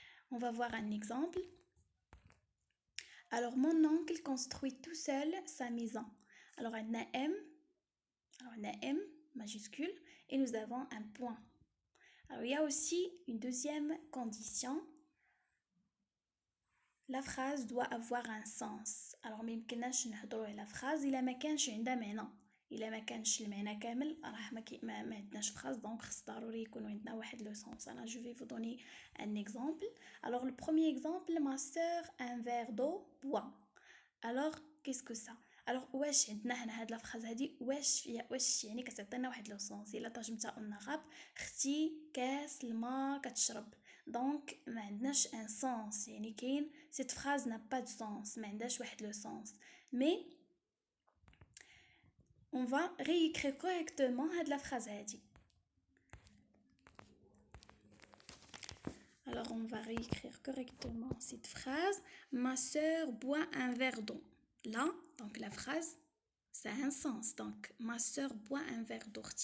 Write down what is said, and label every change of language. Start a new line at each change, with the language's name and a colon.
French: On va voir un exemple. Alors, mon oncle construit tout seul sa maison. Alors, on a M majuscule et nous avons un point. Alors, il y a aussi une deuxième condition. La phrase doit avoir un sens.
Arabic: Alors, ما يمكنناش نهضروا على phrase إلا ما كانش عندها معنى. إلا ما كانش المعنى كامل راه ما عندناش phrase donc خص ضروري يكون عندنا واحد le sens.
French: Alors, je vais vous donner un exemple. Alors, le premier exemple, ma sœur un verre d'eau boit. Alors, qu'est-ce que ça?
Arabic: Alors, واش عندنا هنا هاد الفراز هادي واش يعني كتعطينا واحد لو سونس الا ترجمتها قلنا غاب اختي كاس الماء كتشرب دونك ما عندناش ان سونس يعني كاين
French: cette phrase n'a pas de sens
Arabic: ما عندهاش واحد لو سونس
French: mais on va réécrire correctement
Arabic: هاد la phrase هادي.
French: Alors on va réécrire correctement cette phrase. Ma sœur boit un verre d'eau. Là, donc la phrase, ça a un sens. Donc, ma sœur boit un verre d'eau.